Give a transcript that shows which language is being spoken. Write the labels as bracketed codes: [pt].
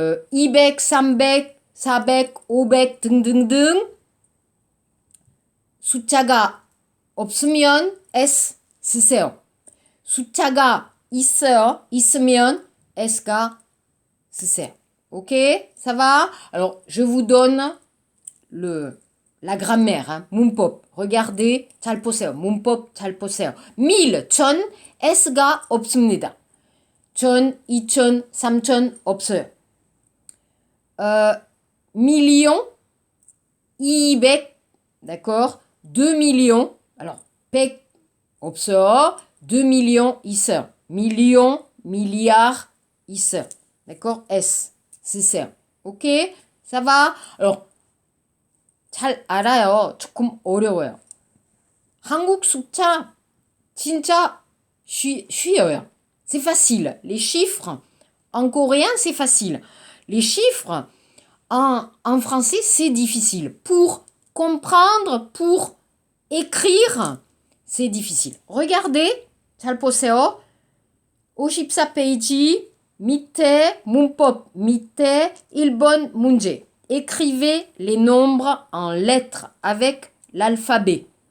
[ko] 200, 300, 400, 500 등등등 숫자가 없으면 S 쓰세요. 숫자가 있으면 S가 쓰세요. [fr] ok? Ça va? Alors, je vous donne la grammaire, hein. [ko] 문법. regardez, 잘 보세요. 문법 잘 보세요. 1000, 1000, S가 없습니다. 1000, 2000, 3000 없어요. million, 200, d'accord? 2 millions, alors 100 없어요. 2 millions 있어요. million, milliard 있어요. [fr] d'accord? S, 쓰세요. ok? ça va? [ko] alors 잘 알아요. 조금 어려워요. 한국 숫자 진짜 쉬워요. [fr] C'est facile. Les chiffres en coréen, c'est facile. Les chiffres en français, c'est difficile. Pour comprendre, pour écrire, c'est difficile. [ko] regardez, 잘 보세요. 54페이지 밑에 문법 밑에 1번 문제. [fr] Écrivez les nombres en lettres avec l'alphabet.